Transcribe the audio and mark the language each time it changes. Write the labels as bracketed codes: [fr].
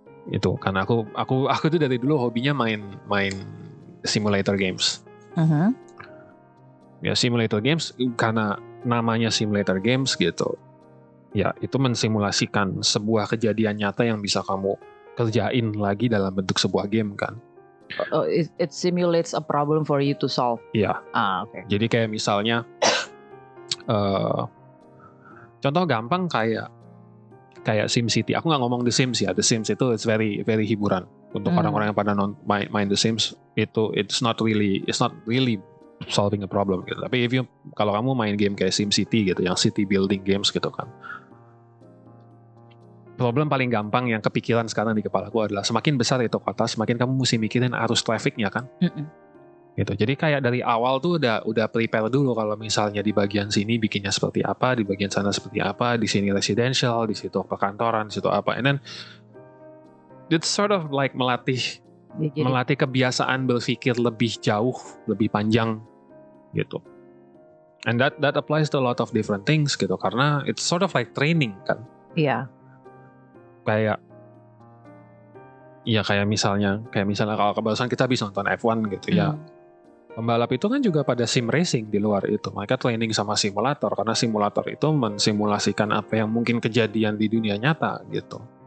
[id] Itu karena aku tuh dari dulu hobinya main simulator games. Ya simulator games karena namanya simulator games gitu. Ya itu mensimulasikan sebuah kejadian nyata yang bisa kamu kerjain lagi dalam bentuk sebuah game kan. [en] It simulates a problem for you to solve. [id] Iya. [en] Okay. [id] Jadi kayak misalnya contoh gampang kayak SimCity. Aku nggak ngomong The Sims ya. The Sims itu [en] it's very very [id] hiburan untuk orang-orang yang pada main The Sims. [en] It's not really solving a problem gitu. [id] Tapi kalau kamu main game kayak SimCity gitu, yang city building games gitu kan. Problem paling gampang yang kepikiran sekarang di kepalaku adalah semakin besar itu kota, semakin kamu mesti mikirin arus trafficnya kan. Gitu. Jadi kayak dari awal tuh udah prepare dulu kalau misalnya di bagian sini bikinnya seperti apa, di bagian sana seperti apa, di sini residential, di situ perkantoran, di situ apa. [en] And then it's sort of like [id] melatih kebiasaan berpikir lebih jauh, lebih panjang gitu. And that applies to a lot of different things gitu, karena it's sort of like training kan. Iya. Kayak misalnya kalau kebarusan kita bisa nonton F1 gitu ya. Pembalap itu kan juga pada sim racing di luar itu. Mereka training sama simulator karena simulator itu mensimulasikan apa yang mungkin kejadian di dunia nyata gitu.